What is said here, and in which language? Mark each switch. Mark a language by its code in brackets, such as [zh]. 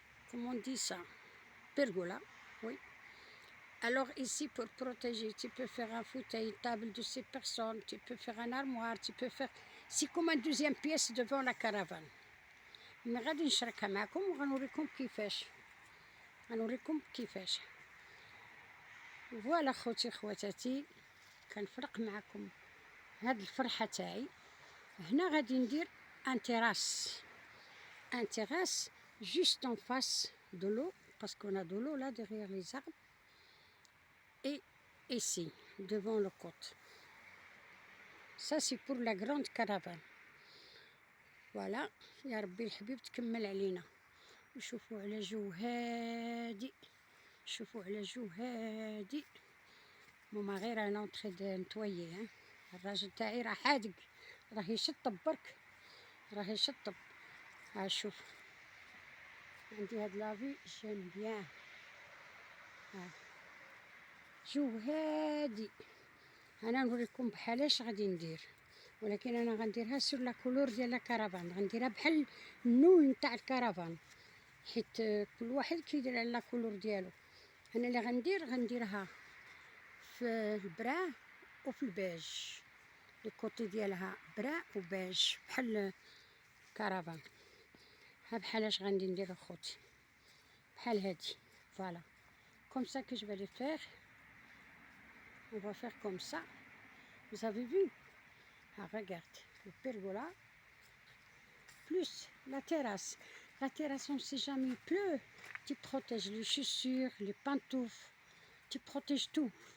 [ar] Comment on dit ça? Pergola, oui. Alors ici pour protéger, tu peux faire un fauteuil, une table de 6 personnes, tu peux faire un armoire, tu peux faire... C'est comme une deuxième pièce devant la caravane. Mais غادي نشاركها معكم وغنوريكم كيفاش. فوالا خوتي خواتاتي، كنفرق معكم هاد الفرحة تاعي. هنا غادي ندير [fr] un terrasse juste en face de l'eau, parce qu'on a de l'eau là derrière les arbres, et ici, devant le côte. Ça c'est pour la grande caravane. Voilà. [ar] يا ربي الحبيب تكمل علينا. وشوفوا على جو هادي، شوفوا على جو هادي. ماما غير انا نتخد نتويي. الراجل تاعي راه حادق، راه يشطب برك، راه يشطب. ها شوف عندي هاد لافي جيم بيان. ها جو هادي. انا نوريكم بحالاش غادي ندير، ولكن انا غنديرها سور لا كولور ديال لا كارافان، غنديرها بحال النوع نتاع الكارافان، حيت كل واحد كيدير على لا كولور ديالو. انا اللي غنديرها في البراه وفي البيج، لي كوتي ديالها براه وبيج بحال كارافان. ها بحالاش غادي ندير اخوتي، بحال هادي. [fr] فوالا comme ça que je vais les faire. On va faire comme ça. Vous avez vu? Ah, regarde, le pergola plus la terrasse. La terrasse, on ne sait jamais il pleut. Tu protèges les chaussures, les pantoufles, tu protèges tout.